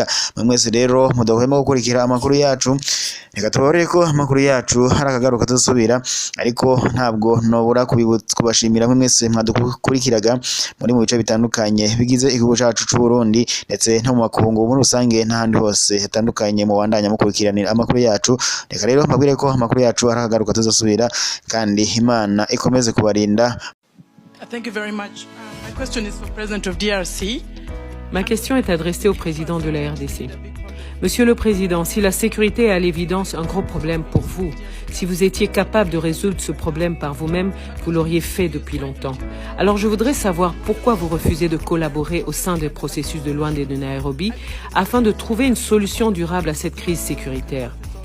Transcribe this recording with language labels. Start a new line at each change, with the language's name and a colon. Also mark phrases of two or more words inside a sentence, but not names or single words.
Rundi: Mwese rero mudahwema gukurikira amakuru yacu, reka tubarore ko amakuru yacu harakagaruka tuzosubira, ariko ntabwo nobura kubashimira mwese mwadukurikiraga muri mu bice bitandukanye bigize igihugu cacu c'u Burundi ndetse no mu makungu muri rusange n'ahandi hose hatandukanye mu bandanya mukurikiranira amakuru yacu. Reka rero mbabwire ko amakuru yacu harakagaruka tuzosubira kandi Imana ikomeze kubarinda.
English: Thank you very much. My question is for President of DRC.
French: Ma question est adressée au président de la RDC. Monsieur le Président, si la sécurité est à l'évidence un gros problème pour vous, si vous étiez capable de résoudre ce problème par vous-même, vous l'auriez fait depuis longtemps. Alors je voudrais savoir pourquoi vous refusez de collaborer au sein des processus de Luanda et de Nairobi afin de trouver une solution durable à cette crise sécuritaire.